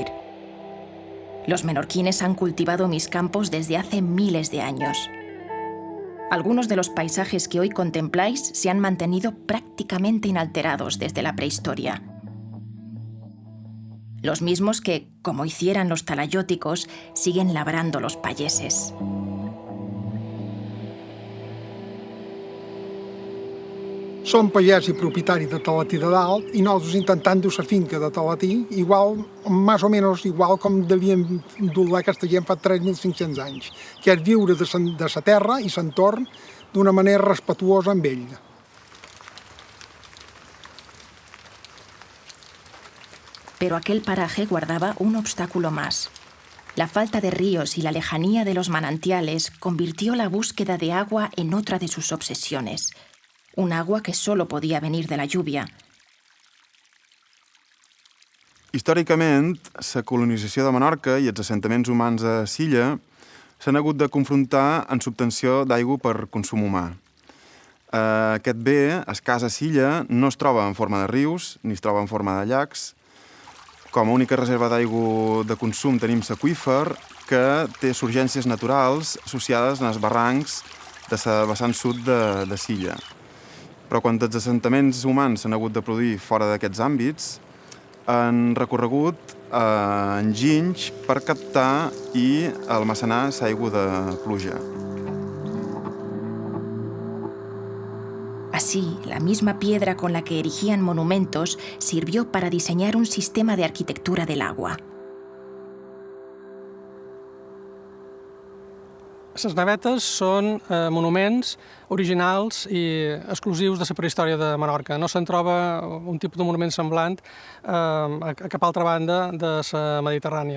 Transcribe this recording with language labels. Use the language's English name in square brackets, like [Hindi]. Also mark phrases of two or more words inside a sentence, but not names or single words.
[Spanish] Los menorquines han cultivado mis campos desde hace miles de años. Algunos de los paisajes que hoy contempláis se han mantenido prácticamente inalterados desde la prehistoria. Los mismos que, como hicieran los talayóticos, siguen labrando los payeses. [Catalan] Som pagès i propietari de Talatí de Dalt i nosaltres intentant dur la finca de Talatí igual, més o menys igual com devien dur aquesta gent fa 3.500 anys, que és viure de la terra i l'entorn d'una manera respetuosa amb ell. [Spanish] Pero aquel paraje guardaba un obstáculo más. La falta de ríos y la lejanía de los manantiales convirtió la búsqueda de agua en otra de sus obsesiones. Un agua que solo podía venir de la lluvia. [Catalan] Històricament, la colonització de Menorca i els assentaments humans a l'illa s'han hagut de confrontar en l'obtenció d'aigua per consum humà. Aquest bé, escàs a l'illa, no es troba en forma de rius ni es troba en forma de llacs. Com a única reserva d'aigua de consum tenim l'aqüífer, que té surgències naturals associades als barrancs de la vessant sud de l'illa. Però quan els assentaments humans s'han hagut de produir fora d'aquests àmbits, han recorregut enginys per captar i almacenar l'aigua de pluja. Así, la misma piedra con la que erigían monumentos sirvió para diseñar un sistema de arquitectura del agua. Les navetes són monuments originals i exclusius de la prehistòria de Menorca. No se'n troba un tipus de monument semblant a cap altra banda de la Mediterrània.